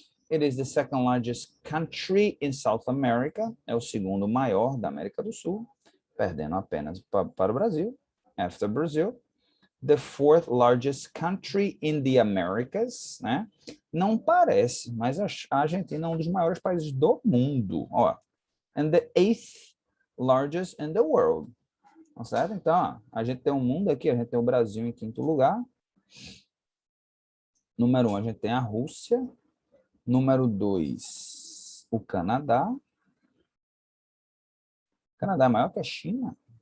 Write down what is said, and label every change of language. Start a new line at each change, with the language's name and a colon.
English: It is the second largest country in South America,
Portuguese: é o segundo maior da América do Sul, perdendo apenas para o Brasil,
English: after Brazil. The fourth largest country in the Americas, né?
Portuguese: Não parece, mas a Argentina é um dos maiores países do mundo, ó.
English: And the eighth largest in the world.
Portuguese: Tá certo? Então, ó, a gente tem um mundo aqui, a gente tem o Brasil em quinto lugar. Número 1, a gente tem a Rússia. Número 2, o Canadá. O Canadá é maior que a China.